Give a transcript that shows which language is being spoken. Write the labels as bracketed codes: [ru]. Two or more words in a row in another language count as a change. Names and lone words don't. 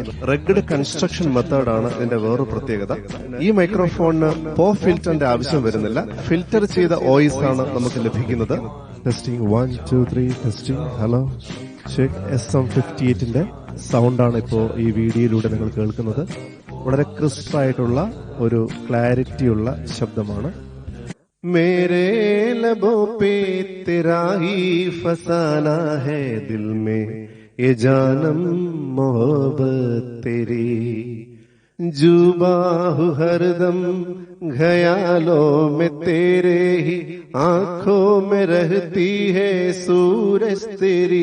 [en] rugged construction [ml] മെത്തേഡാണ് ഇതിന്റെ വേറൊരു പ്രത്യേകത. ഈ മൈക്രോഫോണിന് [en] pop filter [ml] ആവശ്യം വരുന്നില്ല. ഫിൽറ്റർ ചെയ്ത വോയിസ് ആണ് നമുക്ക് ലഭിക്കുന്നത്. [en] Testing 1 2 3 testing. Hello check. [ml] SM58ന്റെ സൗണ്ടാണ് ഇപ്പോൾ ഈ വീഡിയോയിലൂടെ നിങ്ങൾ കേൾക്കുന്നത്. വളരെ ക്രിസ്പ് ആയിട്ടുള്ള ഒരു ക്ലാരിറ്റിയുള്ള ശബ്ദമാണ്. [hi] मेरे लबों पे तेरा ही फसाना है दिल में ये जानम मोहब्बत तेरी जुबा हूँ हरदम ख्यालों में तेरे ही आंखों में रहती है सूरज तेरी